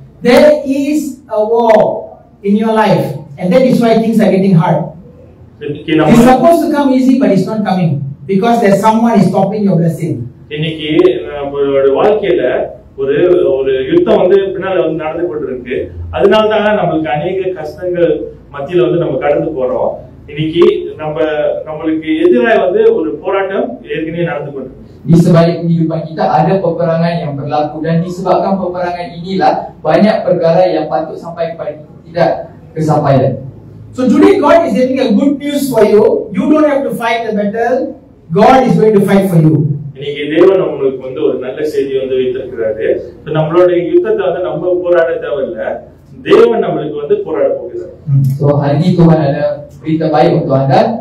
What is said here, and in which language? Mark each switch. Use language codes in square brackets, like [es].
[en] There is a war in your life, and that is why things are getting hard. It's supposed to come easy, but it's not coming because there's someone is stopping your blessing. [ta] இன்னைக்கு நம்மளோட வாழ்க்கையில ஒரு ஒரு யுத்தம் வந்து பின்னால வந்து நடந்து கொண்டிருக்கு. அதனால தான் நம்மளுக்கு அநேக கஷ்டங்கள் மத்தியில வந்து நம்ம கடந்து போறோம். இன்னைக்கு நம்மளுக்கு எதிராக வந்து ஒரு போராட்டம் ஏற்கனவே நடந்து கொண்டிருக்கு. [ms] Di sebalik kehidupan kita ada peperangan yang berlaku, dan disebabkan peperangan inilah banyak perkara yang patut sampai kepada kita tidak kesampaian. [en] So today God is giving a good news for you. You don't have to fight the battle. God is going to fight for you. [ta] இன்னைக்கு தேவன் நம்மளுக்கு வந்து ஒரு நல்ல செய்தி வந்து வைத்திருக்கிறாரு. நம்மளோட யுத்தத்தை வந்து நம்ம போராட தேவையில்லை, தேவன் நம்மளுக்கு வந்து போராட போகிறார். [ms] So hari ini Tuhan ada berita baik untuk anda.